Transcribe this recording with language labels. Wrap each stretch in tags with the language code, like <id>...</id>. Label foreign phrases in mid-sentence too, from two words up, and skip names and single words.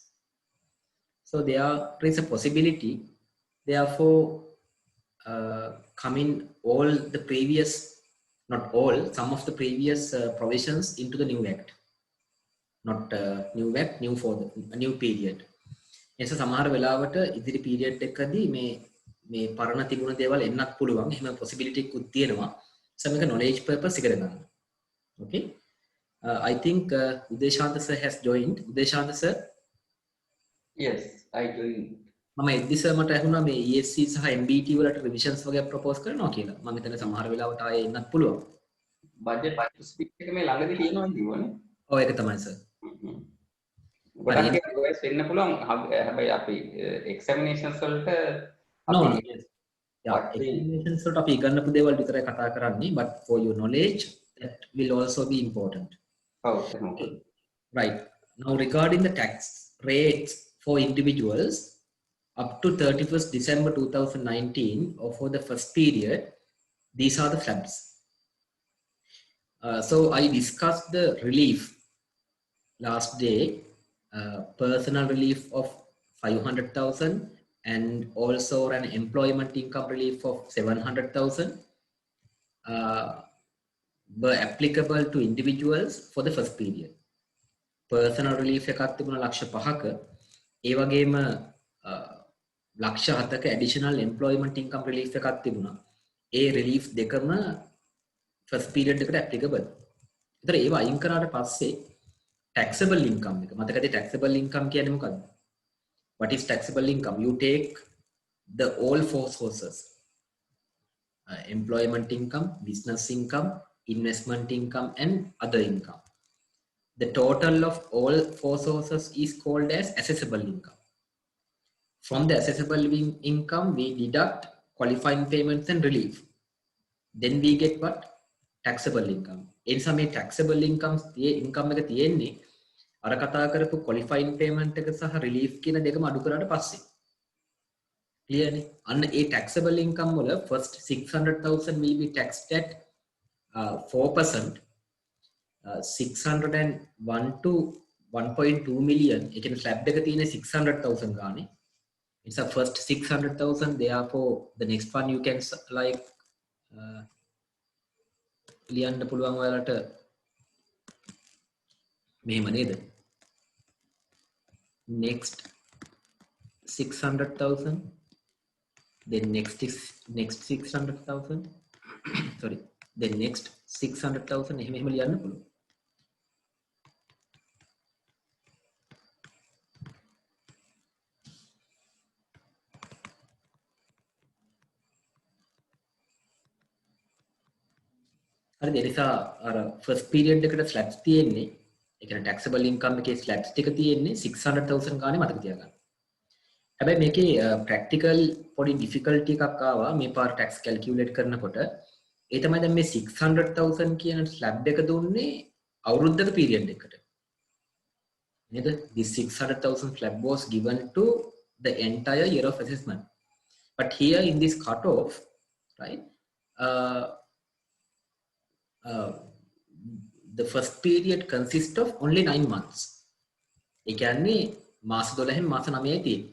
<en>So there is a possibility, therefore, coming all the previous, not all, some of the previous provisions into the new act. Not new act, new for the new period.</en> <si>එස සමහර වෙලාවට ඉදිරි පීරියඩ් එකදී මේ පරණ තිබුණ දේවල් එන්නත් පුළුවන්. එහෙම possibility එකකුත් තියෙනවා. So මේක</si> <en>knowledge purpose</en> <si>එකට ගන්න.</si> <en>Okay. I think Udeshanta sir has joined. Udeshanta sir. Yes, I joined.</en> <si>මම එද්දි සර් මට ඇහුණා මේ ESC සහ MBT වලට revisions වගේ propose කරනවා කියලා. මම හිතන්නේ සමහර වෙලාවට ආයේ එන්නත් පුළුවන්.</si> <en>Budget speak</en> <si>එක මේ ළඟදී තියෙනවා කිව්වනේ. ඔව් ඒක තමයි සර්. ගොඩක් රික්වෙස්ට් වෙන්න පුළුවන්. හැබැයි අපි examinations වලට</si> <en>no, yes. Yeah,</en> <si>examinations වලට අපි ඉගෙනපු දේවල් විතරයි කතා කරන්නේ,</si> <en>but for your knowledge that will also be important. Okay. Right. Now regarding the tax rates for individuals up to 31st December 2019 or for the first period, these are the slabs. So I discussed the relief last day, personal relief of 500,000 and also an employment income relief of 700,000 were applicable to individuals for the first period. Personal relief</en> <si>එකක් තිබුණා ලක්ෂ 5ක, ඒ වගේම ලක්ෂ 7ක</si> <en>additional employment income relief</en> <si>එකක් තිබුණා. ඒ relief දෙකම</si> <en>first period</en> <si>එකට applicable. ඒතර ඒව අයින් කරාට පස්සේ</si> <en>taxable income</en> <si>එක මතකද?</si> <en>taxable income</en> <si>කියන්නේ මොකක්ද?</si> <en>What is taxable income? You take the all four sources: employment income, business income, investment income, and other income. The total of all four sources is called as assessable income. From the assessable income, we deduct qualifying payments and relief. Then we get what? Taxable income. In some taxable income</en> <si>එක තියෙන්නේ අර කතා කරපු</si> <en>qualifying payment</en> <si>එක සහ relief කියන දෙකම අඩු කරාට පස්සේ.</si> <en>Clearly, and a taxable income වල first 600,000 will be taxed at 4%. 601 to 1.2 million. You can slap the 600,000 gani. It's a first 600,000. Therefore, the next one you can like</en> <si>ලියන්න පුළුවන් ඔයාලට මෙහෙම නේද?</si> <en>Next 600,000. Then next 600,000. Sorry. Then next 600,000.</en> <si>එහෙම ලියන්න පුළුවන්. හරි ඒ නිසා අර</si> <en>first period</en> <si>එකට slabs තියෙන්නේ ඒ කියන්නේ</si> <en>taxable income</en> <si>එකේ slabs ටික තියෙන්නේ 600,000 ගානේ මතක තියාගන්න. හැබැයි මේකේ practical පොඩි difficulty එකක් ආවා මේ පාර</si> <en>tax calculate</en> <si>කරනකොට. ඒ තමයි දැන් මේ 600,000 කියන slab එක දුන්නේ අවුරුද්දක period එකකට. නේද?</si> <en>This 600,000 slab was given to the entire year of assessment. But here in this cutoff, right? The first period consists of only 9 months.</en> <si>ඒ කියන්නේ මාස 12න් මාස 9යි තියෙන්නේ.</si>